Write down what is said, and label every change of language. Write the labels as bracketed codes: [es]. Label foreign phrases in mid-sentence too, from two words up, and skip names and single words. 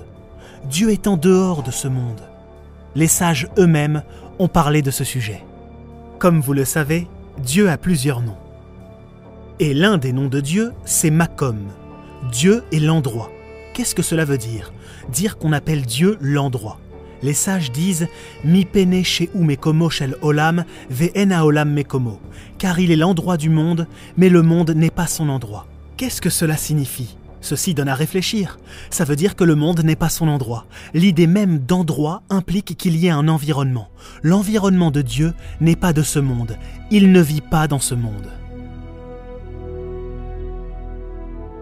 [fr] Dieu est en dehors de ce monde. Les sages eux-mêmes ont parlé de ce sujet. Comme vous le savez, Dieu a plusieurs noms. Et l'un des noms de Dieu, c'est Makom. Dieu est l'endroit. Qu'est-ce que cela veut dire ? Dire qu'on appelle Dieu l'endroit. Les sages disent « [he] מפני שהוא מקומו של עולם ואין העולם מקומו [fr] » car il est l'endroit du monde, mais le monde n'est pas son endroit. Qu'est-ce que cela signifie ? Ceci donne à réfléchir. Ça veut dire que le monde n'est pas son endroit. L'idée même d'endroit implique qu'il y ait un environnement. L'environnement de Dieu n'est pas de ce monde. Il ne vit pas dans ce monde.